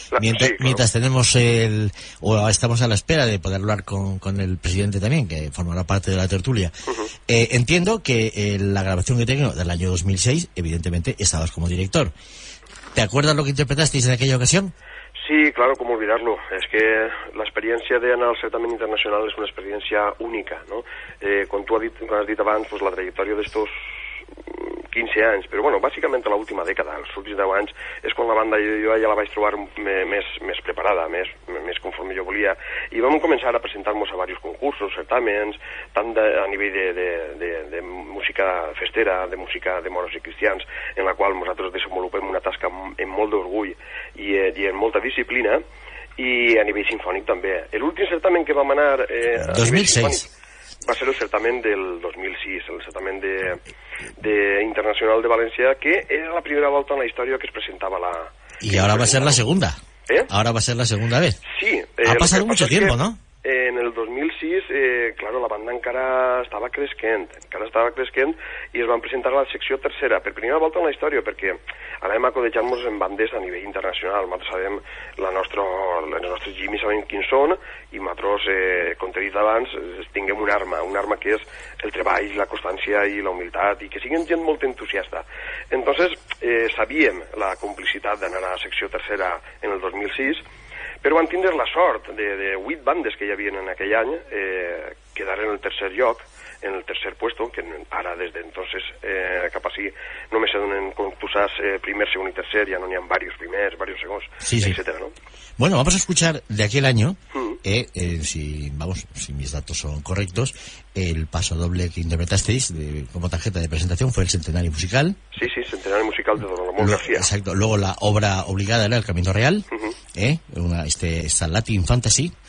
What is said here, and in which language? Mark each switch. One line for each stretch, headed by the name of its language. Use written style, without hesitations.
Spanish: Mientras tenemos estamos a la espera de poder hablar con el presidente también, que formará parte de la tertulia. Entiendo que la grabación que tengo del año 2006, evidentemente, estabas como director. ¿Te acuerdas lo que interpretasteis en aquella ocasión? Sí, claro, cómo olvidarlo. Es que la experiencia de anar al certamen internacional es una experiencia única, ¿no?
Catalan: Quan tu has dit abans, pues, la trajectòria d'estos 15 anys, però bueno, bàsicament a l'última dècada, els últims 10 anys, és quan la banda jo ja la vaig trobar més preparada, més conforme jo volia, i vam començar a presentar-nos a diversos concursos, certàmens, tant a nivell de música festera, de música de moros i cristians, en la qual nosaltres desenvolupem una tasca amb molt d'orgull i amb molta disciplina, i a nivell sinfònic també. L'últim certamen que vam anar... 2006. Va ser el certamen del 2006, el certamen internacional de València, que era la primera volta en la història que es presentava la...
Spanish: Y ahora va a ser la segunda. Ahora va a ser la segunda vez. Sí. Ha pasado mucho tiempo, ¿no?
Catalan: En el 2006, claro, la banda encara estava creixent, i es van presentar a la secció tercera, per primera volta en la història, perquè anem a codejar-nos en bandes a nivell internacional. Nosaltres sabem, els nostres gimis sabem quins són, i nosaltres, com t'he dit abans, tinguem una arma que és el treball, la constància i la humilitat, i que siguin gent molt entusiasta. Entonces, sabíem la complicitat d'anar a la secció tercera en el 2006, però van tindre la sort de 8 bandes que hi havia en aquell any, quedar en el tercer lloc
Spanish: en el tercer puesto,
Catalan: que ara des d'entonces cap així només se donen, com tu saps, primer, segon i tercer, ja no n'hi ha varios primers, varios segons, sí, sí.
Spanish: etcétera, ¿no? Bueno, vamos a escuchar de aquel año, si mis datos son correctos, el paso doble que interpretasteis como tarjeta de presentación fue el Centenario Musical. Sí, Centenario Musical de Don Ramón García. Exacto. Luego la obra obligada era El Camino Real, esta Latin Fantasy.